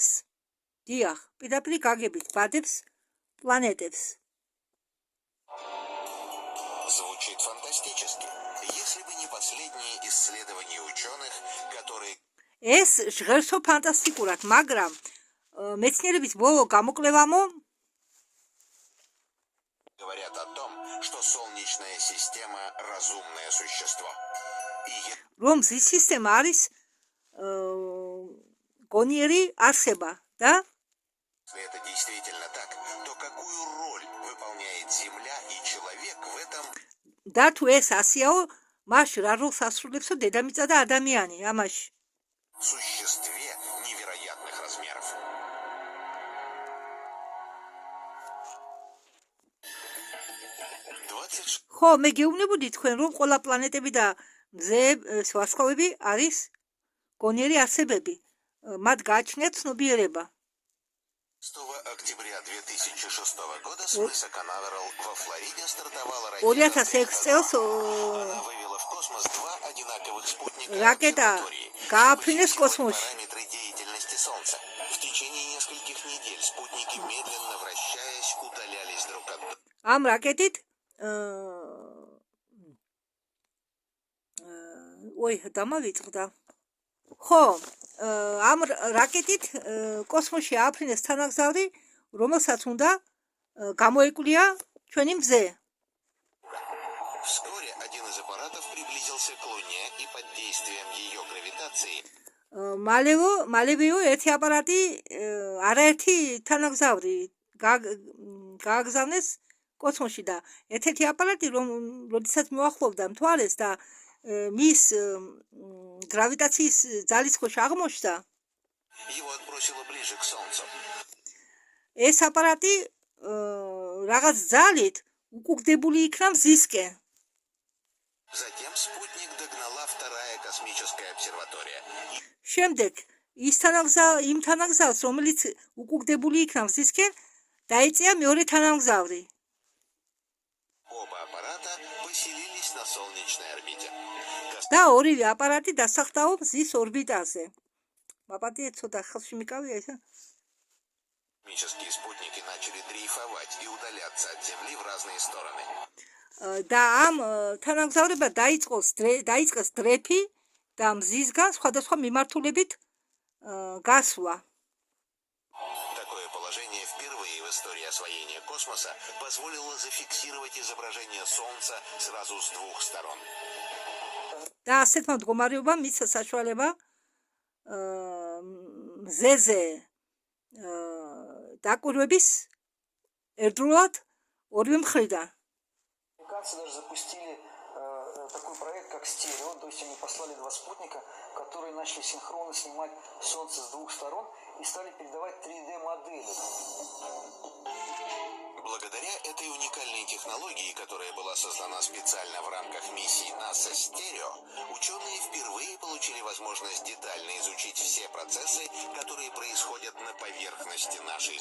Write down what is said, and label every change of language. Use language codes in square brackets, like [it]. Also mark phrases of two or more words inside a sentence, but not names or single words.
[ka] დიახ, პირდაპირ გაგებით ბადებს პლანეტებს. [ru] Звучит фантастически. Если бы не последние исследования ученых, которые... [ka] ეს ჟღერსო ფანტასტიკურად, მაგრამ მეცნიერების ბოლო გამოკვლევამო [ru] говорят о том, что Солнечная система – разумное существо. [ka] რომ მზის სისტემა არის გონიერი არსება და [ru] Если это действительно так, то какую роль выполняет Земля и человек в этом [ka] და თუ ეს ასიაო, მაშ რა როლს ასრულებსო დედამიწა და ადამიანი ამაში? [ru] существе невероятных размеров? [ka] ხო, მე გეუბნებოდი თქვენ, რომ ყველა პლანეტები და მზე ვარსკვლავები არის გონიერი არსებები. მათ გააჩნიათ цнобიერება. [ru] 6 октября 2006 года с мыса Канаверал во Флориде стартовала [ka] 2006 წელს [ru] Она вывела в космос два одинаковых спутника [ka] რაკეტა გააფრინეს კოსმოსში. [ru] параметры деятельности Солнца. В течение нескольких недель спутники, медленно вращаясь, удалялись друг от друга. [ka] ამ რაკეტით დამავიწყდა. ხო, ამ რაკეტით კოსმოსში ააფრინეს თანაგზავრი, რომელსაც უნდა გამოეკვლია ჩვენი მზე. [ru] Вскоре один из аппаратов приблизился к Луне и под действием ее гравитации [ka] მალევეო ერთი აპარატი არაერთი თანაგზავრი გააგზავნეს კოსმოსში და ერთ-ერთი აპარატი როდესაც მოახლოვდა მთვარეს და მის გრავიტაციის ძალის ქვეშ აღმოჩნდა [ru] Его отбросило ближе к Солнцу. [ka] ეს აპარატი რაღაც ძალით უკუგდებული იქნა მზისკენ. [ru] Затем спутник догнала вторая космическая обсерватория. [ka] შემდეგ იმ თანაგზავრს, რომელიც უკუგდებული იქნა მზისკენ, დაიწია მეორე თანამგზავრი. [ru] Оба аппарата поселились на солнечной орбите. [ka] და ორივე აპარატი დასახლდა მზის ორბიტაზე. მაპატიე ცოტა ხელში მიკავია ეს. [ru] Космические спутники начали дрейфовать и удаляться от Земли в разные стороны. [ka] და ამ თანამგზავრებმა დაიწყეს დრეფი და მზისგან სხვადასხვა მიმართულებით გასვლა. [ru] Такое положение впервые в истории освоения космоса позволило зафиксировать изображение Солнца сразу с двух сторон. [ka] და ასეთმა მდგომარეობამ მისცა საშუალება მზეზე დაკვირვების ერთდროულად ორივე მხრიდან. [ru] Американцы даже запустили такой проект, как стерео, то есть они послали 2 спутника, которые начали синхронно снимать Солнце с 2 сторон и стали передавать 3D-модели. Благодаря этой уникальной технологии, которая была создана специально в рамках миссии НАСА «Стерео», ученые впервые получили возможность детально изучить все процессы, которые происходят на поверхности нашей.